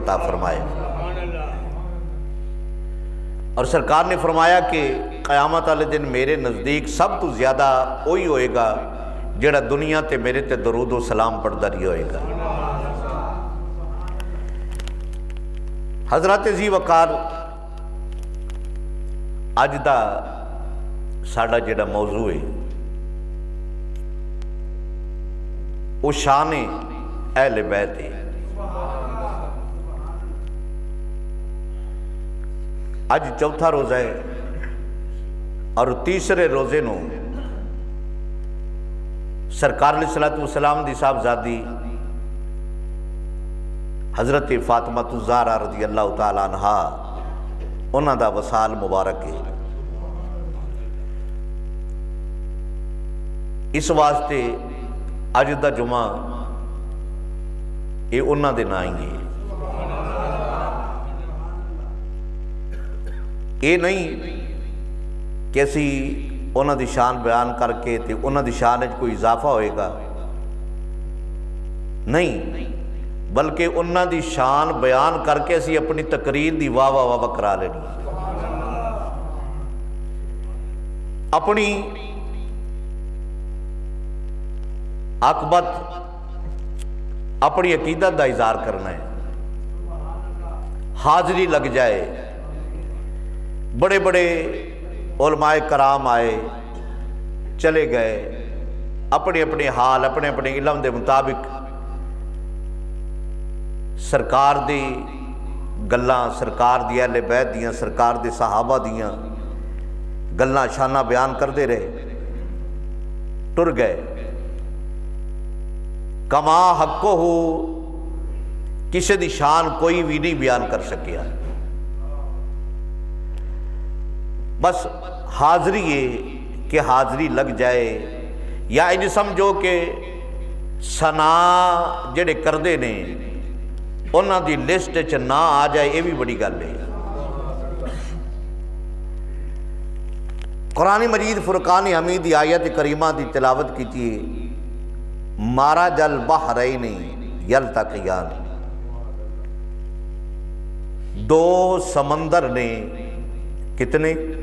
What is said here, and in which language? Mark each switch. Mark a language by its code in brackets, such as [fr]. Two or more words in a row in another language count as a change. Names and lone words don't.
[pa] عطا فرمائے۔ اور سرکار نے فرمایا کہ قیامت والے دن میرے نزدیک سب تو زیادہ وہی ہوئے گا جڑا دنیا تے میرے تے درود و سلام پڑھدا رہی ہوئے گا۔ حضرت ذی وقار اج دا ساڈا جڑا موضوع ہے وہ شان اہل بیت ہے۔ اج چوتھا روزہ ہے اور تیسرے روزے نو سرکار [ar] علیہ الصلوۃ والسلام [pa] دی صاحبزادی حضرت فاطمہ الزہرا [ar] رضی اللہ تعالی عنہا [pa] انہاں دا وصال مبارک ہے۔ اس واسطے اج دا جمعہ یہ انہاں دے نام ہی ہے۔ یہ نہیں کہ اسی انہاں دی شان بیان کر کے تے انہاں دی شان وچ کوئی اضافہ ہوئے گا، نہیں، بلکہ انہاں دی شان بیان کر کے اسی اپنی تقریر دی واہ واہ واہ کرا لینی، اپنی عاقبت اپنی عقیدت دا اظہار کرنا ہے۔ حاضری لگ جائے، بڑے بڑے علماء کرام آئے چلے گئے، اپنے اپنے حال اپنے اپنے علم دے مطابق سرکار دی گلاں، سرکار دی اہل بیت دیاں، سرکار دے صحابہ دیاں گلاں شانہ بیان کردے رہے، ٹر گئے۔ کما حقہ ہو کسی دی شان کوئی بھی نہیں بیان کر سکیا، بس حاضری ہے کہ حاضری لگ جائے، یا انج سمجھو کہ ثنا جڑے کردے نے انہاں دی لسٹ چ نہ آ جائے، یہ بھی بڑی گل ہے۔ قرآن مجید فرقان حمید دی آیت کریمہ دی تلاوت کیتی ہے، [ar] مارج البحرین یلتقیان، [pa] دو سمندر نے کتنے؟